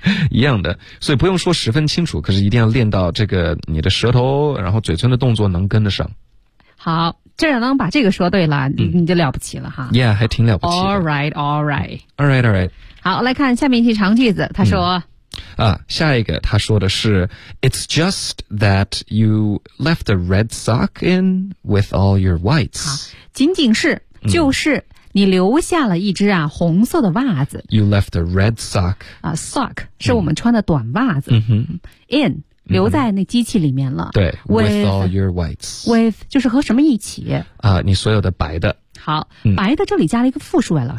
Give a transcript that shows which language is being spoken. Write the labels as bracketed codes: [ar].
[zh] 一样的，所以不用说十分清楚，可是一定要练到这个你的舌头然后嘴唇的动作能跟得上。好，这样能把这个说对了，你就了不起了哈。 Yeah， 还挺了不起的。 [en] All right. [zh] 好，来看下面一些长句子，他说。下一个他说的是 [en] It's just that you left a red sock in with all your whites。 [zh] 仅仅是就是。你留下了一只啊红色的袜子。 [en] You left a red sock. [zh] Sock 是我们穿的短袜子。 In 留在那机器里面了。 [en] 对 ，with all your whites. [zh] With 就是和什么一起？你所有的白的。好，白的这里加了一个复数啊，老师。